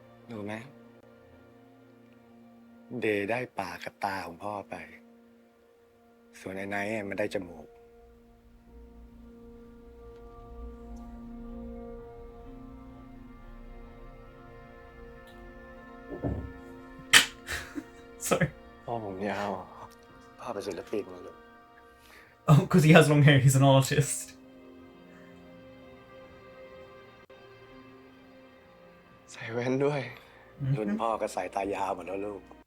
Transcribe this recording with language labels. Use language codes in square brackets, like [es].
[th] รู้ไหมเดย์ได้ปากกับตาของพ่อไป ส่วนไอ้ไนท์มันได้จมูก [en] Sorry. [th] พ่อผมยาวพ่อเป็นศิลปินนะลูก [en] Oh, because he has long hair, he's an artist. [th] ใส่แว่นด้วย รุ่นพ่อก็ใส่ตายาวหมดแล้วลูก